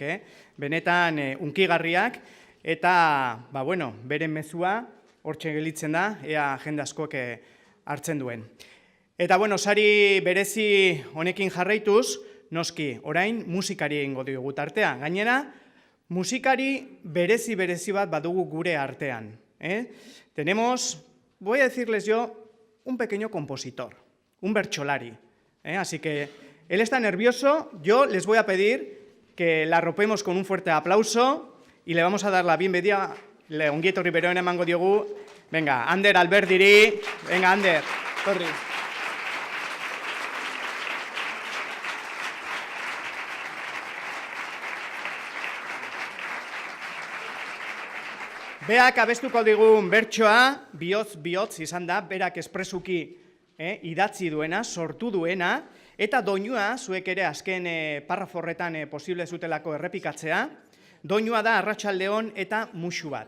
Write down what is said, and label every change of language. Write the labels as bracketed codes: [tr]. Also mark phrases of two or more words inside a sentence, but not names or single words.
[eu] Benetan hunkigarriak eta beren mezua hortxe gelitzen da, ea jende askoak hartzen duen. Eta sari berezi honekin jarraituz, noski, orain musikari egingo dugu tartea. Gainera, musikari berezi bat badugu gure artean. [es] Tenemos, voy a decirles yo, un pequeño compositor, un bertsolari. Así que él está nervioso, yo les voy a pedir que la arropemos con un fuerte aplauso y le vamos a dar la bienvenida. [eu] Ongieto Riberoen emango diogu. [es] Venga, Ander Alberdiri. Venga, Ander. Torri. [eu] Beak abestuko digun bertsoa, bihotz izan da, berak espresuki idatzi duena, sortu duena, eta doinua, zuek ere azken parrafo horretan posible zutelako errepikatzea, doinua da Arratsaldeon eta musu bat.